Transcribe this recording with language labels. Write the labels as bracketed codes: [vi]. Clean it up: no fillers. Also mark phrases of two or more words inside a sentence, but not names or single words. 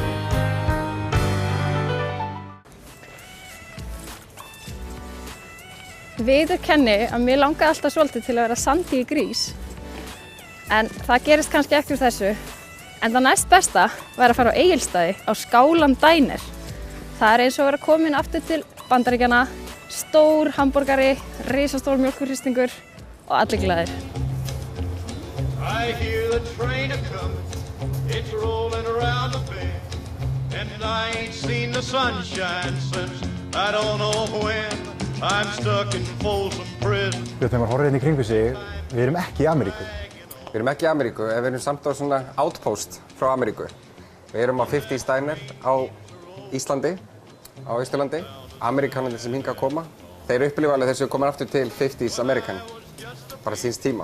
[is] Viðurkenni að mér langaði alltaf svolítið til að vera Sandy í grís en það gerist kannski ekki úr þessu en það næst besta væri að fara á Egilsstaði á Skálan Diner. Það er eins og að vera komin aftur til Bandaríkjanna, stór hamborgari, risastór mjólkurhristingur og allir glaðir. [en] I hear the train a-comin', it's rollin' around the bend and I ain't seen the sunshine since I don't know when I'm stuck in Folsom Prison. [is] Þegar maður horfir hérna í kringu sig, við erum ekki í Ameríku. Við erum ekki í Ameríku, en við erum samt á svona outpost frá Ameríku. Við erum á 50's Diner á Íslandi, á Austurlandi. Ameríkanarnir sem hingað koma, þeir upplifa alveg þessu komin aftur til 50's American, bara síns tíma.